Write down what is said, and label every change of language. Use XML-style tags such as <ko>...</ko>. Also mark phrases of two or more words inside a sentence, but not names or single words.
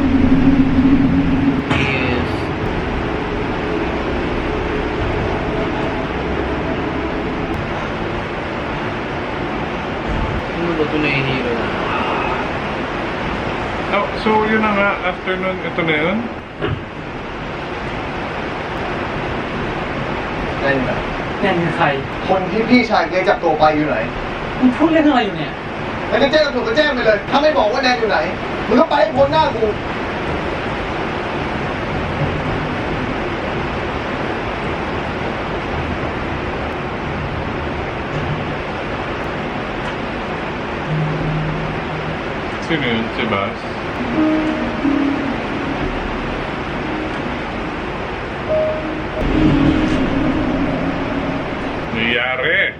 <tl>Yes. Ano ba ito nahihiro na? Oh, so yun na nga, after nun, ito na yun.</tl> <th>แน่อยู่ไหน แนนคือใคร คนที่พี่ชายเกจับตัวไปอยู่ไหน มึงพูดเรื่องอะไรอยู่เนี่ย แล้วก็แจ้งตำรวจก็แจ้งไปเลย ถ้าไม่บอกว่าแดงอยู่ไหน มึงก็ไปให้พ้นหน้ากู</th> <tl>Sino yun? Si Bas? Nangyari!</tl>